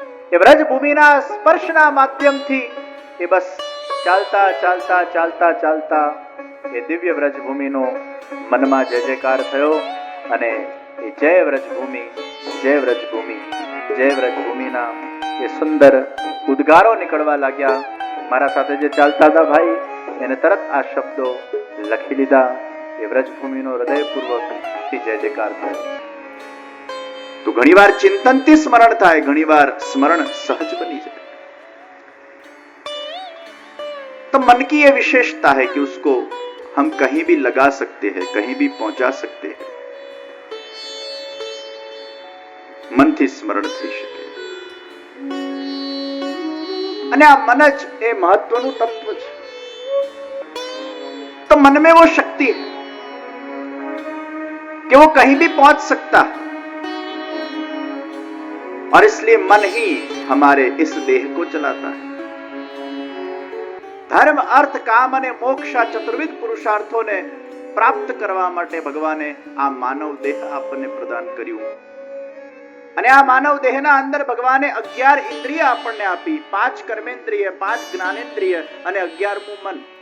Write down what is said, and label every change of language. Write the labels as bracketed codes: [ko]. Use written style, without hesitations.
[gu] એ વ્રજભૂમિના સ્પર્શના માધ્યમથી એ બસ ચાલતા ચાલતા ચાલતા ચાલતા એ દિવ્ય વ્રજભૂમિનો મનમાં જય જયકાર થયો અને એ જય વ્રજભૂમિ, જય વ્રજભૂમિ, જય વ્રજભૂમિના એ સુંદર ઉદ્ગારો નીકળવા લાગ્યા. મારા સાથે જે ચાલતા હતા ભાઈ એને તરત આ શબ્દો લખી લીધા. એ વ્રજભૂમિનો હૃદયપૂર્વક જય જયકાર થયો. તો ઘણીવાર ચિંતનથી સ્મરણ થાય, ઘણીવાર સ્મરણ સહજ બની जाए. [hi] तो मन की ये विशेषता है कि उसको हम कहीं भी लगा सकते हैं, कहीं भी पहुंचा सकते हैं. [gu] मन થી સ્મરણ થઈ શકે અને આ મન જ એ મહત્વનું તત્વ છે. [hi] तो मन में वो शक्ति है कि वो कहीं भी पहुंच सकता है और इसलिए मन ही हमारे इस देह को चलाता है. [gu] ધર્મ, અર્થ, કામ અને મોક્ષ આ ચતુર્વિધ પુરુષાર્થોને પ્રાપ્ત કરવા માટે ભગવાને આ માનવ દેહ આપણને પ્રદાન કર્યું અને આ માનવ દેહના અંદર ભગવાને 11 ઇન્દ્રિય આપણને આપી, 5 કર્મેન્દ્રિય, 5 જ્ઞાનેન્દ્રિય અને 11મું મન.